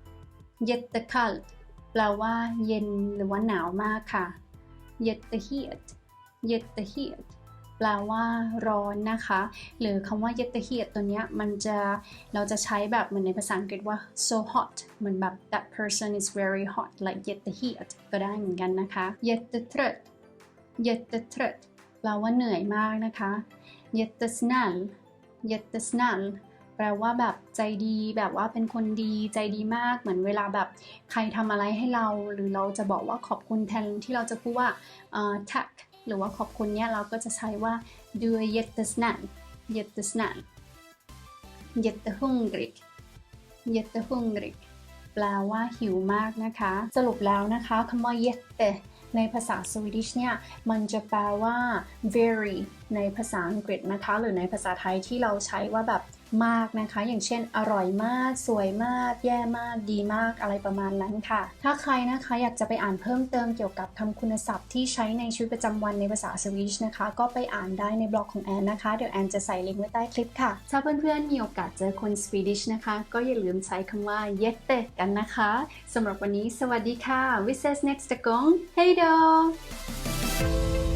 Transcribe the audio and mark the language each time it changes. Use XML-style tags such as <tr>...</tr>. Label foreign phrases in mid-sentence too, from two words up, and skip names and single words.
<th>แปลว่าเย็นหรือว่าหนาวมากค่ะ jättehet แปลว่าร้อนนะคะหรือคำว่า jättehet ตัวเนี้ยเราจะใช้แบบเหมือนในภาษาอังกฤษว่า</th> <en>so hot</en> <th>เหมือนแบบ</th> <en>that person is very hot like jättehet</en> <th>ก็ได้เหมือนกันนะคะ jättetrött แปลว่าเหนื่อยมากนะคะ jättesnäll แปลว่าแบบใจดีแบบว่าเป็นคนดีใจดีมากเหมือนเวลาแบบใครทำอะไรให้เราหรือเราจะบอกว่าขอบคุณแทนที่เราจะพูดว่าtack หรือว่าขอบคุณเนี่ยเราก็จะใช้ว่า</th> <sv>du är jättesnäll</sv> <th>jättehungrig แปลว่าหิวมากนะคะสรุปแล้วนะคะคำว่า jätte ในภาษาสวีดิชเนี่ยมันจะแปลว่า very ในภาษาอังกฤษนะคะหรือในภาษาไทยที่เราใช้ว่าแบบ มากนะคะอย่างเช่นอร่อยมากสวยมากแย่มากดีมากอะไรประมาณนั้นค่ะถ้าใครนะคะอยากจะไปอ่านเพิ่มเติมเกี่ยวกับคำคุณศัพท์ที่ใช้ในชีวิตประจำวันในภาษาสวีดิชนะคะก็ไปอ่านได้ในบล็อกของแอนนะคะเดี๋ยวแอนจะใส่ลิงก์ไว้ใต้คลิปค่ะถ้าเพื่อนๆมีโอกาสเจอคนสวีดิชนะคะก็อย่าลืมใช้คำว่า jätte กันนะคะสำหรับวันนี้สวัสดีค่ะ</th> <sv>Vi ses nästa gång Hej då</sv>